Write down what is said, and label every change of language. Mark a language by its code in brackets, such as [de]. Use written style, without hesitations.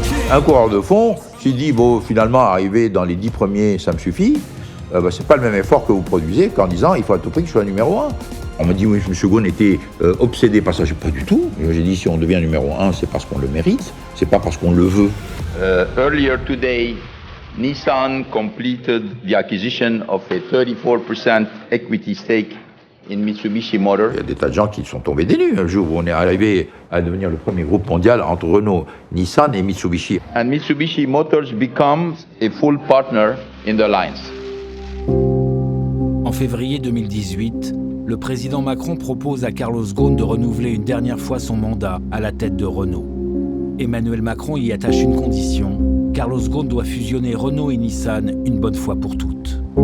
[fr] Un coureur de fond, s'il dit, bon, finalement, arriver dans les 10 premiers, ça me suffit, c'est pas le même effort que vous produisez qu'en disant, il faut à tout prix que je sois numéro 1. On m'a dit, oui, M. Ghosn était obsédé par ça. Pas du tout. J'ai dit, si on devient numéro 1, c'est parce qu'on le mérite, c'est pas parce qu'on le veut. [en] Earlier today, Nissan completed the acquisition of a 34% equity stake in Mitsubishi Motors. [fr] Il y a des tas de gens qui sont tombés des nues un jour où on est arrivé à devenir le premier groupe mondial entre Renault, Nissan et Mitsubishi. [en] And Mitsubishi Motors becomes a full partner in the lines. [fr] En février 2018, le président Macron propose à Carlos Ghosn de renouveler une dernière fois son mandat à la tête de Renault. Emmanuel Macron y attache une condition. Carlos Ghosn doit fusionner Renault et Nissan une bonne fois pour toutes.